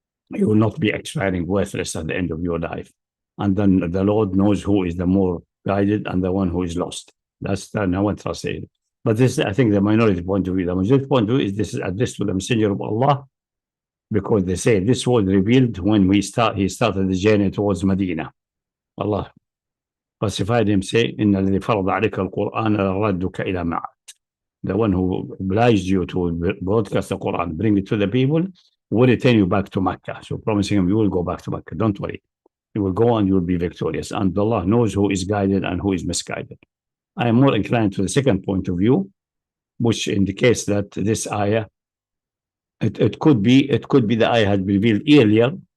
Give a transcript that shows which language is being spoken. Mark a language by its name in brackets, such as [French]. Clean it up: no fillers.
[English] You will not be expiring worthless at the end of your life. And then the Lord knows who is the more guided and the one who is lost. That's the no one translated. But this, I think, the minority point of view. The majority point of view is this is addressed to the Messenger of Allah, because they say this was revealed when he started the journey towards Medina. Allah classified him, say, [Arabic] Inna الذي فرض عليك القرآن لردك إلى معاد. [English] The one who obliged you to broadcast the Quran, bring it to the people, will return you back to Mecca. So promising him, you will go back to Mecca. Don't worry. You will go and you will be victorious. And Allah knows who is guided and who is misguided. I am more inclined to the second point of view, which indicates that this ayah, it could be the ayah had been revealed earlier.